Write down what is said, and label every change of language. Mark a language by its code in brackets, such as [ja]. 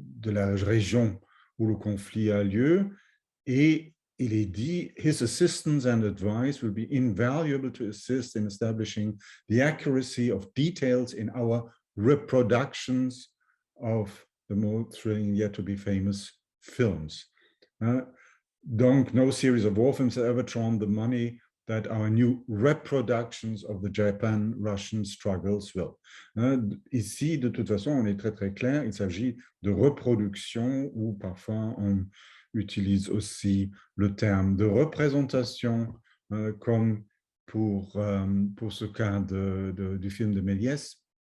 [fr] la région où le conflit a lieu, et il est dit, [en] his assistance and advice will be invaluable to assist in establishing the accuracy of details in our reproductions of the more thrilling yet to be famous films. Donc, no series of war films have ever drawn the money that our new reproductions of the Japan-Russian struggles will. [fr] Ici, de toute façon, on est très très clair, il s'agit de reproduction, ou parfois on utilise aussi le terme de représentation, comme pour ce cas du film de Méliès,